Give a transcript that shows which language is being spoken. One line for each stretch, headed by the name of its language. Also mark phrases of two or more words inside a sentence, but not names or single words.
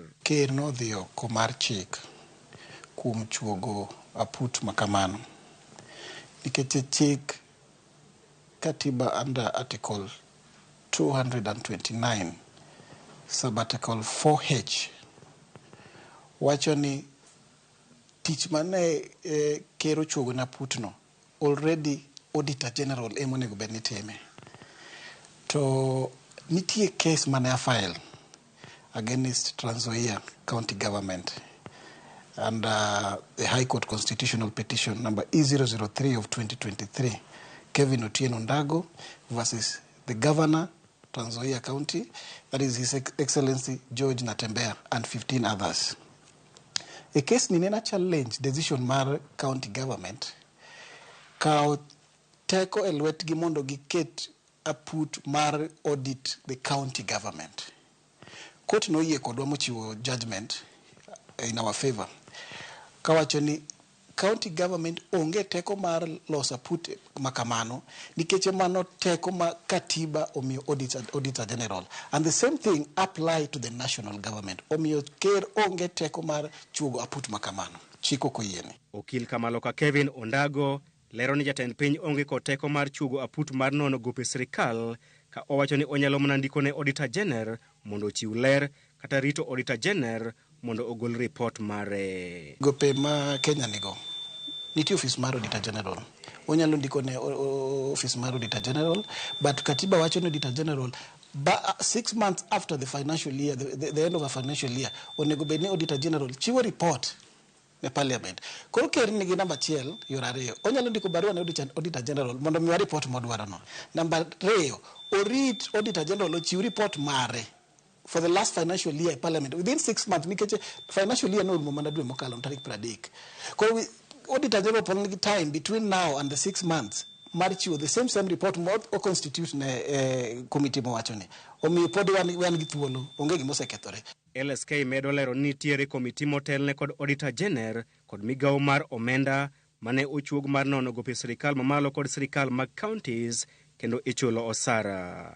Luo (Kenya and Tanzania): Ker nodhi oko mar chik kuom chuogo aput makamano nikech chik katiba
English: under article 229 subarticle 4H
Luo (Kenya and Tanzania): wacho ni tich mane ker ochuogo na aputno already Auditor General ema onego bed ni time. To nitie case mane
English: file against Trans Nzoia County Government and the High Court Constitutional Petition number E003 of 2023, Kevin Otieno Ndago versus the Governor, Trans Nzoia County, that is His Excellency George Natembeya and 15 others.
Luo (Kenya and Tanzania): A case ni nena
English: challenge decision
Luo (Kenya and Tanzania): mar
English: county government
Luo (Kenya and Tanzania): kao teko e lwetgi mondo giket aput mar
English: audit the county government.
Luo (Kenya and Tanzania): Court no yie kodwa mochiwo
English: judgment in our favor.
Luo (Kenya and Tanzania): Kawacho ni
English: county government
Luo (Kenya and Tanzania): onge teko mar loso aput makamano nikech mano teko ma katiba omiyo Auditor General.
English: And the same thing apply to the national government.
Luo (Kenya and Tanzania): Omiyo ker onge teko mar chuogo aput makamano. Chiko koyiene. Okil Kamaloka Kevin Ondago lero ni jatend piny onge kod teko mar chuogo aput mar nono gope sirikal ka owacho ni onyalo mana ndiko ne Auditor General mondo ochiw ler kata rito Auditor General mondo ogol report mare. Gope ma Kenya nigo nitie office mar Auditor General. Onyalo ndiko ne office mar
English: Auditor General, but
Luo (Kenya and Tanzania): katiba wacho ni
English: Auditor General 6 months after the financial year, the end of a financial year,
Luo (Kenya and Tanzania): onego bed ni Auditor General chiwo report ne parliament. Koro ker nigi namba achiel yor ariyo. Onyalo ndiko barua ne Auditor General mondo miwa report modwaro no. Namba ariyo, orit Auditor General ochiw report mare
English: for the last financial year
Luo (Kenya and Tanzania): parliament
English: within 6 months
Luo (Kenya and Tanzania): nikech
English: financial year
Luo (Kenya and Tanzania): no mana dwe mokalo tarik 30. Koro Auditor General pon time
English: between now and the 6 months
Luo (Kenya and Tanzania): mar chiwo
English: the same report
Luo (Kenya and Tanzania): mod o constitute ne committee mowacho ni. Omiyo pod wan gi thuolo onge gimo osekethore. LSK medo lero ni tiere komiti motelne kod Auditor General kod migawo mar omenda mane ochuog mar nono gope sirikal mamalo kod sirikal mag counties kendo ichulo osara.